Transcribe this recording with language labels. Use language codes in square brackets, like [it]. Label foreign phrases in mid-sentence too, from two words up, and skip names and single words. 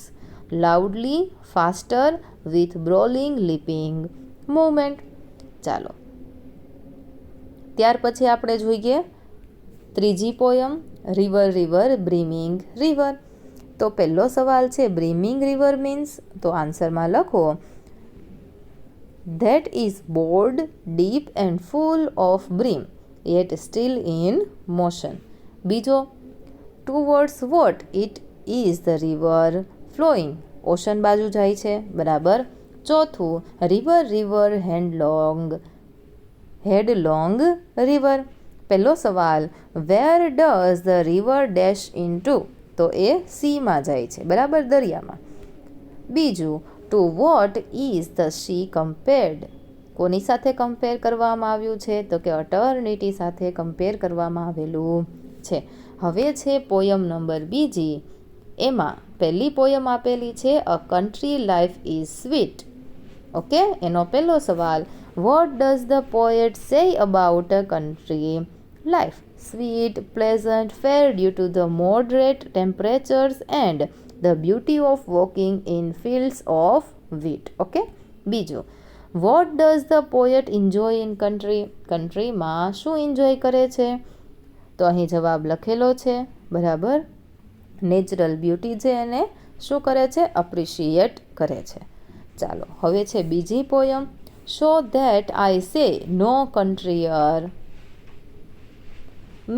[en] loudly, faster, with brawling leaping movement. [gu] ચાલો ત્યાર પછી આપણે જોઈએ ત્રીજી પોયમ [en] river river brimming river. [gu] તો પહેલો સવાલ છે [en] brimming river means? [gu] તો આન્સરમાં લખો [en] that is broad, deep and full of brim, yet still in motion. બીજો, towards what it is the river flowing? [gu] ઓશન બાજુ જાય છે. બરાબર. ચોથું, [en] river river headlong river. [gu] પહેલો સવાલ, [en] where does the river dash into? [gu] તો એ સીમાં જાય છે. બરાબર, દરિયામાં. બીજું, [en] to what is the sea compared? [gu] કોની સાથે કમ્પેર કરવામાં આવ્યું છે? તો કે અટર્નિટી સાથે કમ્પેર કરવામાં આવેલું છે. હવે છે પોયમ નંબર બીજી. એમાં પહેલી પોયમ આપેલી છે [en] a country life is sweet. ઓકે, [gu] એનો પહેલો સવાલ. [en] what does the poet say about a country life. Sweet, pleasant, fair due to the moderate temperatures and the beauty of walking in fields of wheat. Okay? બીજું, what does the poet enjoy in country? [gu] કન્ટ્રીમાં શું એન્જોય કરે છે? તો અહીં જવાબ લખેલો છે, બરાબર. [en] natural beauty [gu] છે એને શું કરે છે? અપ્રિશિએટ કરે છે. ચાલો, હવે છે બીજી પોયમ. શો ધેટ આઈ સે નો કન્ટ્રીયર મે.